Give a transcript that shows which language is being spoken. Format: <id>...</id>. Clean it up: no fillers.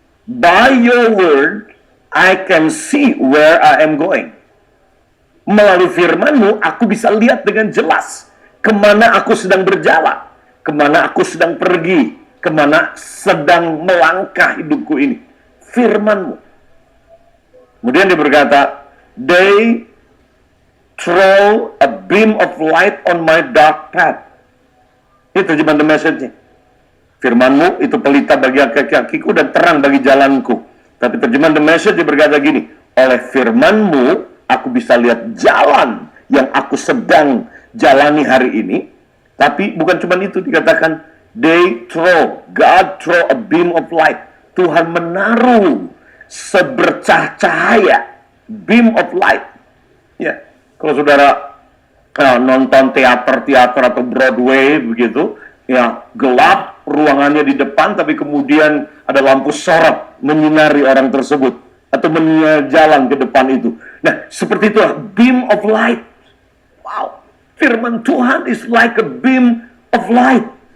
<en>By your word, I can see where I am going.</en> <id>Melalui firman-Mu, aku bisa lihat dengan jelas kemana aku sedang berjalan, kemana aku sedang pergi, kemana sedang melangkah hidupku ini. Firman-Mu. Kemudian dia berkata,</id> <en>they throw a beam of light on my dark path.</en> <id>Itu terjemahan The Message-nya. Firman-Mu itu pelita bagi kaki-kakiku dan terang bagi jalanku. Tapi terjemahan The Message dia berkata gini, oleh firman-Mu aku bisa lihat jalan yang aku sedang jalani hari ini. Tapi bukan cuma itu, dikatakan</id> <en>God throw a beam of light.</en> <id>Tuhan menaruh sebercah cahaya,</id> <en>beam of light.</en> <id>Ya, kalau saudara nonton teater atau Broadway begitu, ya, gelap ruangannya di depan, tapi kemudian ada lampu sorot menyinari orang tersebut atau menyinari jalan ke depan itu. Nah, seperti itulah</id> <en>beam of light. Wow,</en> <id>firman Tuhan</id> <en>is like a beam of light.</en>